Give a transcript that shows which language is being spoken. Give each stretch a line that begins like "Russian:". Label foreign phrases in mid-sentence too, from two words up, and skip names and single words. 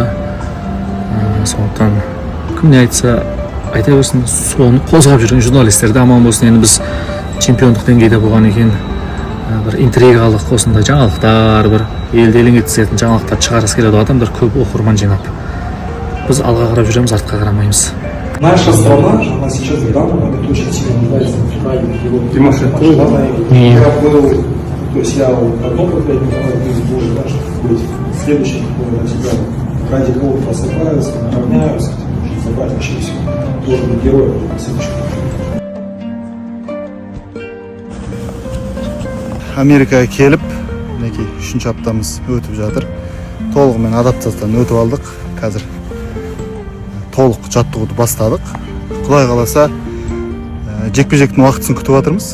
Kazakh: Сондықтан кім не айтса айта берсін, соны қозғап жүрген журналистер де аман болсын. Енді біз чемпиондық деңгейде болған екен, бір интригалық осындай жаңалықтар, бір елді елең еткізетін жаңалықтар шығарғысы келеді адамдар көп оқырман жинап. Біз алға қарап жүреміз, артқа қарамаймыз.
Russian: Наша страна, она сейчас в данном момент очень сильно нуждается в правильных Тимошенко. Я был, то есть я одно поколение, второе будет, да, чтобы быть следующим, всегда ради кого-то просыпаются, равняются, забрать вообще все. Должен быть героем следующего.
Kazakh: Америкаға келіп, мінекей 3-ші аптамыз өтіп жатыр. Толығымен адаптациядан өтіп алдық. Қазір толық жаттығуды бастадық. Құдай қаласа жекпе-жектің уақытысын күтіп жатырмыз.